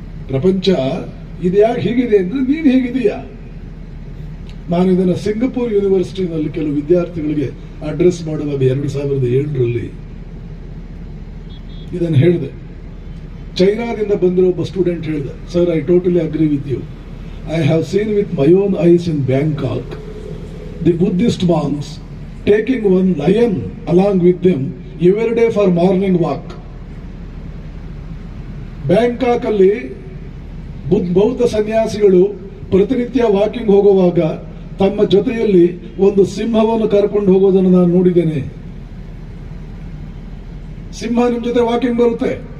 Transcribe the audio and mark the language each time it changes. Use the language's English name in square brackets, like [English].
[Kannada] ಪ್ರಪಂಚ ಇದು ಯಾಕೆ ಹೀಗಿದೆ ಅಂದ್ರೆ ನೀನು ಹೇಗಿದೀಯಾ. ನಾನು ಇದನ್ನು ಸಿಂಗಪೂರ್ ಯೂನಿವರ್ಸಿಟಿನಲ್ಲಿ ಕೆಲವು ವಿದ್ಯಾರ್ಥಿಗಳಿಗೆ ಅಡ್ರೆಸ್ ಮಾಡುವಾಗ 2007ರಲ್ಲಿ ಇದನ್ನು ಹೇಳಿದೆ. ಚೈನಾದಿಂದ ಬಂದಿರೋ ಒಬ್ಬ ಸ್ಟೂಡೆಂಟ್ ಹೇಳಿದ, [English] Sir I totally agree with you. I have seen with my own eyes in Bangkok the Buddhist monks taking one lion along with them every day for morning walk. [Kannada] Bangkok ಅಲ್ಲಿ ಬೌದ್ಧ ಸನ್ಯಾಸಿಗಳು ಪ್ರತಿನಿತ್ಯ walking ಹೋಗುವಾಗ ತಮ್ಮ ಜೊತೆಯಲ್ಲಿ ಒಂದು ಸಿಂಹವನ್ನು ಕರ್ಕೊಂಡು ಹೋಗೋದನ್ನು ನಾನು ನೋಡಿದ್ದೇನೆ. ಸಿಂಹ ನಿಮ್ ಜೊತೆ ವಾಕಿಂಗ್ ಬರುತ್ತೆ.